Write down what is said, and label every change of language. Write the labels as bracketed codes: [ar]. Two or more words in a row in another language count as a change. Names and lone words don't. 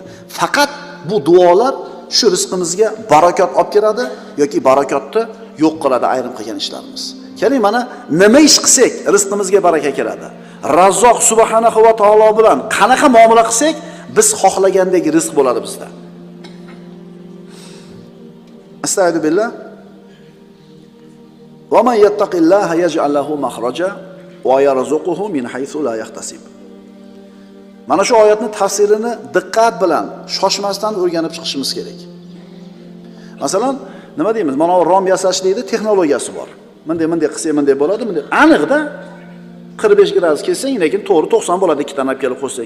[uz] Faqat bu duolar shu rizqimizga barakot olib keladi yoki barakotni yo'q qiladi ayrim qilgan ishlarimiz. Keling mana nima ish qilsak rizqimizga baraka keladi. Razzoq [ar] سبحانه وتعالى [uz] bilan qanaqa muomala qilsak biz xohlagandek rizq bo'ladi bizda. [ar] أستغفر الله. ومن يتق الله يجعل له مخرجا ويرزقه من حيث لا يحتسب. [uz] Mana shu oyatning tafsirini diqqat bilan, shoshmasdan o'rganib chiqishimiz kerak. Masalan, nima deymiz? Mana rom yasashlikda texnologiyasi bor. Bunday qilsa bunday bo'ladi, bunday. Aniqda 45 gradus kessang, lekin to'g'ri 90 bo'ladi, ikkita olib kelib qo'ysang.